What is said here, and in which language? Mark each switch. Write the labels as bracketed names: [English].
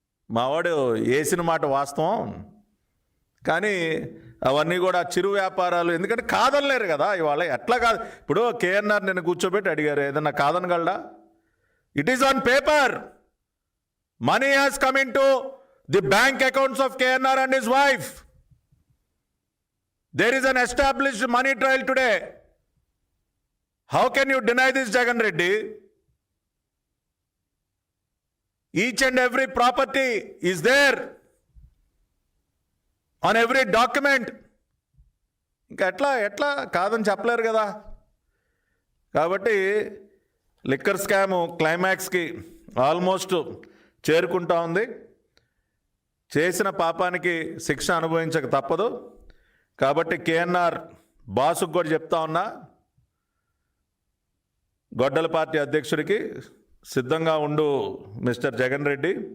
[Telugu] మావాడు వేసిన మాట వాస్తవం, కానీ అవన్నీ కూడా చిరు వ్యాపారాలు. ఎందుకంటే కాదనలేరు కదా ఇవాళ. ఎట్లా కాదు, ఇప్పుడు కేఎన్ఆర్ నేను కూర్చోబెట్టి అడిగారు ఏదన్నా కాదనగలడా? [English] It is on paper. Money has come into the bank accounts of KNR and his wife. There is an established money trail today. How can you deny this, Jagan Reddy? Each and every property is there on every document. [Telugu] ఇంకా ఎట్లా కాదని చెప్పలేరు కదా. కాబట్టి liquor scam క్లైమాక్స్కి almost చేరుకుంటా ఉంది. చేసిన పాపానికి శిక్ష అనుభవించక తప్పదు. కాబట్టి కేఎన్ఆర్ బాసుకు కూడా చెప్తా ఉన్నా, గొడ్డల పార్టీ అధ్యక్షుడికి సిద్ధంగా ఉండు మిస్టర్ జగన్ రెడ్డి.